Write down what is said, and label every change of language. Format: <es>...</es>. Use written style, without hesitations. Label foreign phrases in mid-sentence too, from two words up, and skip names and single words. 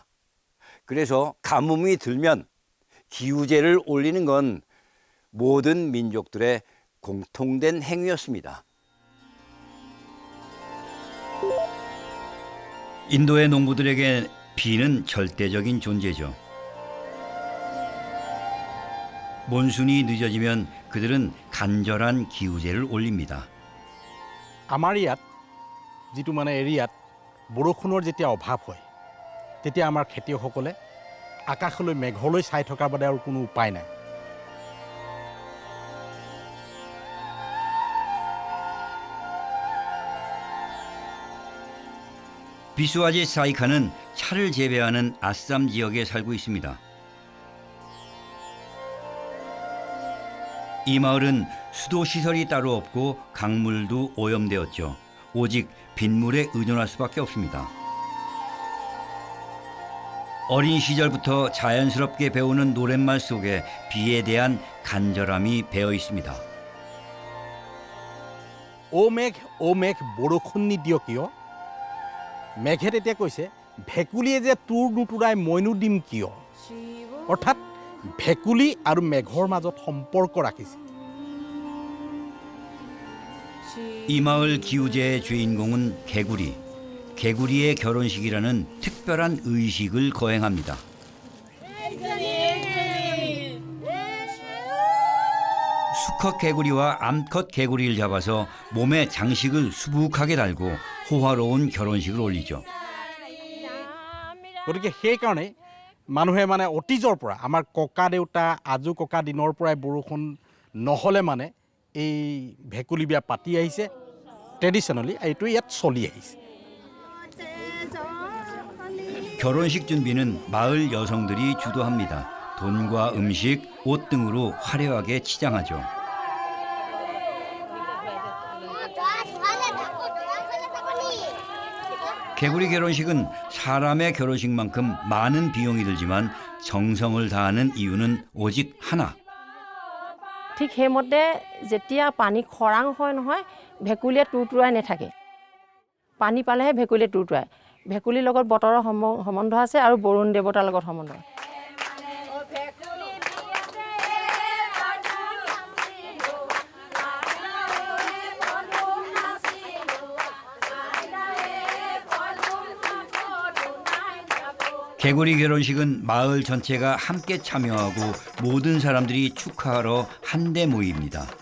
<ko>그래서 가뭄이 들면 기우제를 올리는 건 모든 민족들의 공통된 행위였습니다. 인도의 농부들에게 비는 절대적인 존재죠. 몬순이 늦어지면 그들은 간절한 기우제를 올립니다.</ko> <as>আমাৰ ইয়াত যিটো মানে এৰিয়াত বৰষুণৰ যেতিয়া অভাৱ হয় তেতিয়া আমাৰ খেতিয়কসকলে আকাশলৈ মেঘলৈ চাই থকাৰ বাদে আৰু কোনো উপায় নাই।</as> <ko>비수아지 사이카는 차를 재배하는 아쌈 지역에 살고 있습니다. 이 마을은 수도 시설이 따로 없고 강물도 오염되었죠. 오직 빗물에 의존할 수밖에 없습니다. 어린 시절부터 자연스럽게 배우는 노랫말 속에 비에 대한 간절함이 배어 있습니다.</ko> <as>오 মেঘ বৰষুণ নিদিয় কিয় মেঘে তেতিয়া কৈছে ভেকুলীয়ে যে তোৰ নুতুৰাই মইনো দিম কিয় অৰ্থাৎ ভেকুলী আৰু মেঘৰ মাজত সম্পৰ্ক ৰাখিছে</as> <ko>이 마을 기우제의 주인공은 개구리. 개구리의 결혼식이라는 특별한 의식을 거행합니다. 수컷 개구리와 암컷 개구리를 잡아서 몸에 장식을 수북하게 달고 호화로운 결혼식을 올리죠.</ko> <as>গতিকে সেইকাৰণে মানুহে মানে অতীজৰ পৰা আমাৰ ককা দেউতা আজো ককা দিনৰ পৰাই বৰষুণ নহ'লে মানে এই ভেকুলী বিয়া পাতি আহিছে ট্ৰেডিশ্যনেলি এইটো ইয়াত চলি আহিছে</as> <ko>결혼식 준비는 마을 여성들이 주도합니다. 돈과 음식, 옷 등으로 화려하게 치장하죠. 개구리 결혼식은 사람의 결혼식만큼 많은 비용이 들지만 정성을 다하는 이유는 오직 하나.</ko> <as>ঠিক সেইমতে যেতিয়া পানী খৰাং হয় নহয় ভেকুলীয়ে তুৰতুৰাই নাথাকে পানী পালেহে ভেকুলীয়ে তুৰতুৰাই ভেকুলীৰ লগত বতৰৰ সম্বন্ধ আছে আৰু বৰুণ দেৱতাৰ লগত সম্বন্ধ</as> <ko>개구리 결혼식은 마을 전체가 함께 참여하고 모든 사람들이 축하하러 한데 모입니다.</ko>